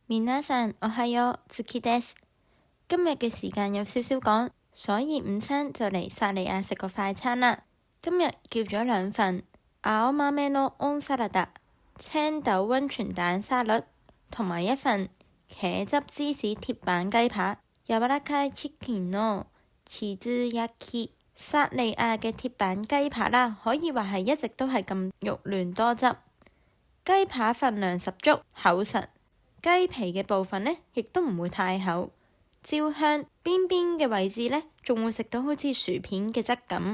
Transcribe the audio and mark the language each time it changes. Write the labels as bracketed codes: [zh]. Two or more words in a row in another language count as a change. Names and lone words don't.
[ja] 皆さんおはよう、ズキです。 [yue] 今日嘅時間有少少趕，所以午餐就嚟薩莉亞食個快餐啦。今日叫咗2份 [ja] 青豆のオンサラダ [yue] 青豆溫泉蛋沙律，同埋1份茄汁芝士鐵板雞扒 [ja] 柔らかいチキンのチーズ焼き。 [yue] 薩莉亞嘅鐵板雞扒啦，可以話係一直都係咁肉嫩多汁，雞扒份量十足厚實。雞皮嘅部分呢，亦都唔會太厚，焦香，邊邊嘅位置呢，仲會食到好似薯片嘅質感。